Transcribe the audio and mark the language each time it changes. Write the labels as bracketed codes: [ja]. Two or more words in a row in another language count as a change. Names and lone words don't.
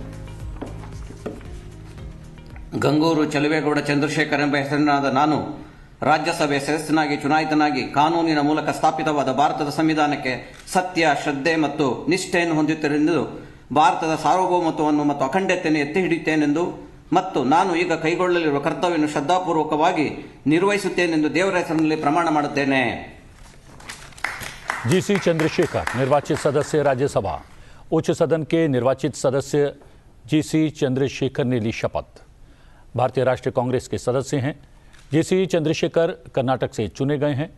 [kn] ಗಂಗೂರು ಚಲುವೇಗೌಡ ಚಂದ್ರಶೇಖರ್ ಎಂಬ ಹೆಸರಿನಾದ ನಾನು ರಾಜ್ಯಸಭೆ ಸದಸ್ಯನಾಗಿ ಚುನಾಯಿತನಾಗಿ ಕಾನೂನಿನ ಮೂಲಕ ಸ್ಥಾಪಿತವಾದ ಭಾರತದ ಸಂವಿಧಾನಕ್ಕೆ ಸತ್ಯ, ಶ್ರದ್ಧೆ ಮತ್ತು ನಿಷ್ಠೆಯನ್ನು ಹೊಂದುತ್ತೇನೆಂದು, ಭಾರತದ ಸಾರ್ವಭೌಮತ್ವವನ್ನು ಮತ್ತು ಅಖಂಡತೆಯನ್ನು ಎತ್ತಿ ಹಿಡಿಯುತ್ತೇನೆಂದು ಮತ್ತು ನಾನು ಈಗ ಕೈಗೊಳ್ಳಲಿರುವ ಕರ್ತವ್ಯವನ್ನು ಶ್ರದ್ಧಾಪೂರ್ವಕವಾಗಿ ನಿರ್ವಹಿಸುತ್ತೇನೆಂದು ದೇವರ ಹೆಸರಿನಲ್ಲಿ ಪ್ರಮಾಣ ಮಾಡುತ್ತೇನೆ. [hi] जीसी चंद्रशेखर, निर्वाचित सदस्य राज्यसभा. उच्च सदन के निर्वाचित सदस्य जीसी चंद्रशेखर ने ली शपथ. भारतीय राष्ट्रीय कांग्रेस के सदस्य हैं. जीसी चंद्रशेखर कर्नाटक से चुने गए हैं.